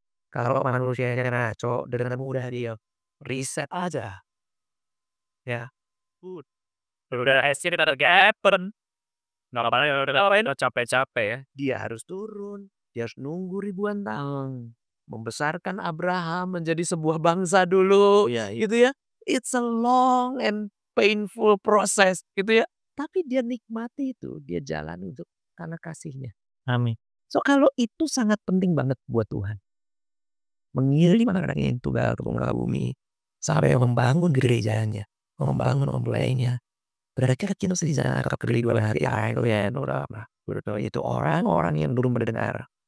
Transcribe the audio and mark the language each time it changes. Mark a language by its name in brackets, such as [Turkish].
[Indonesian] Kalau manusianya ngaco dengan mudah dia reset aja. Ya. Udah hasil kita gapen. Ngapain capek-capek ya. Dia harus turun. Dia harus nunggu ribuan tahun. Membesarkan Abraham menjadi sebuah bangsa dulu. Iya, iya. Gitu ya. [English] It's a long and painful process. [Indonesian] Gitu ya. Tapi dia nikmati itu. Dia jalan untuk karena kasihnya. Amin. So kalau itu sangat penting banget buat Tuhan. Mengirim anaknya yang tunggal ke muka bumi. Sampai membangun gerejanya. Membangun mempelainya. Berarti kan kita bisa kepilih 2 hari ya itu orang-orang yang belum mendengar.